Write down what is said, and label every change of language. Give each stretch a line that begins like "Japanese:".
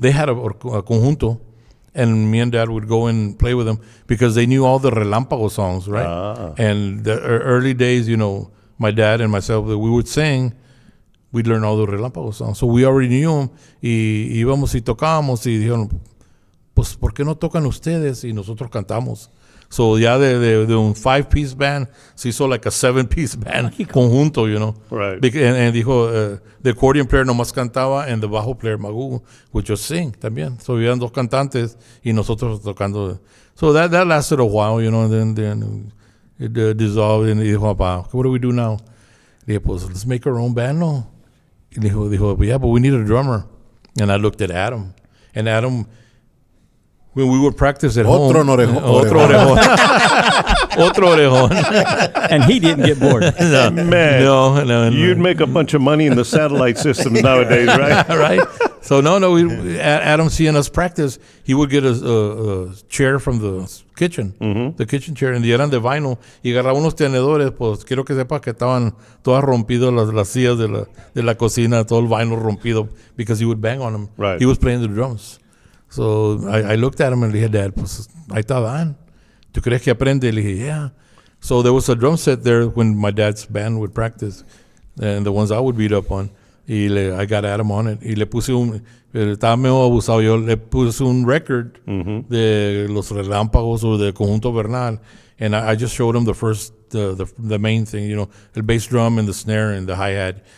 English: They had a conjunto, and me and Dad would go and play with them because they knew all the Relámpago songs, right? Ah. And the early days, you know, my dad and myself, we would sing, we'd learn all the Relámpago songs. So we already knew them,
Spanish: y íbamos y tocábamos, y dijeron, pues, ¿por qué no tocan ustedes? Y nosotros cantamos.
English: So ya de un 5-piece band
Spanish: se hizo
English: like a 7-piece band conjunto, you know. Right. And dijo, the accordion player
Spanish: nomás cantaba,
English: and the bajo player Magu would just sing también.
Spanish: So habían dos cantantes y nosotros tocando.
English: So that lasted a while, you know, and then it dissolved, and
Spanish: dijo, papá,
English: what do we do now?
Spanish: Dije, pues,
English: let's make our own band, no? Y dijo, yeah, but we need a drummer. And I looked at Adam, and Adam, when we would practice at home.
Spanish: Otro orejón. Otro orejón.
English: And he didn't get bored. No. Man, no. You'd make a bunch of money in the satellite system nowadays, right? Right. So Adam seeing us practice, he would get a chair from the kitchen, the kitchen chair, and
Spanish: eran de vinyl, y agarraba unos tenedores, pues quiero que sepa que estaban todas rompidas las sillas de la cocina, todo el vinyl rompido,
English: because he would bang on them. Right. He was playing the drums. So I looked at him and le dije, Dad,
Spanish: pues ahí está Dan. ¿Tú crees que aprende? Le dije,
English: yeah. So there was a drum set there when my dad's band would practice, and the ones I would beat up on. I got Adam on it.
Spanish: Y le puse estaba medio abusado. Yo le puse un record de los Relámpagos o de Conjunto Bernal.
English: And I just showed him the first, the main thing, you know, el bass drum and the snare and the hi-hat.